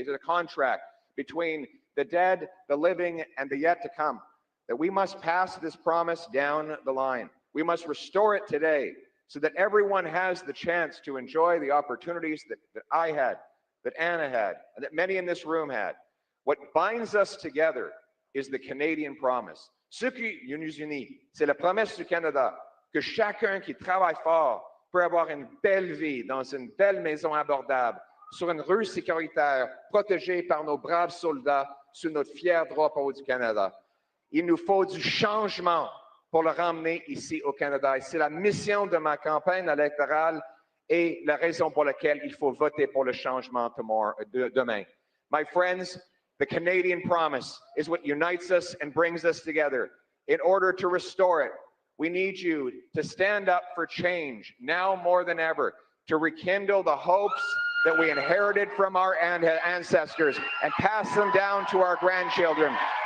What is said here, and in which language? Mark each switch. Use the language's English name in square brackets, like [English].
[English] It is a contract between the dead, the living, and the yet to come, that we must pass this promise down the line. We must restore it today so that everyone has the chance to enjoy the opportunities that I had, that Anna had, and that many in this room had. What binds us together is the Canadian promise. [French] Ce qui nous unit, c'est la promesse du Canada, que chacun qui travaille fort peut avoir une belle vie dans une belle maison abordable, sur une rue sécuritaire, protégée par nos braves soldats sous notre fier drapeau du Canada. Il nous faut du changement pour le ramener ici au Canada. Et c'est la mission de ma campagne électorale et la raison pour laquelle il faut voter pour le changement demain. [English] My friends, the Canadian promise is what unites us and brings us together. In order to restore it, we need you to stand up for change now more than ever, to rekindle the hopes that we inherited from our ancestors and pass them down to our grandchildren.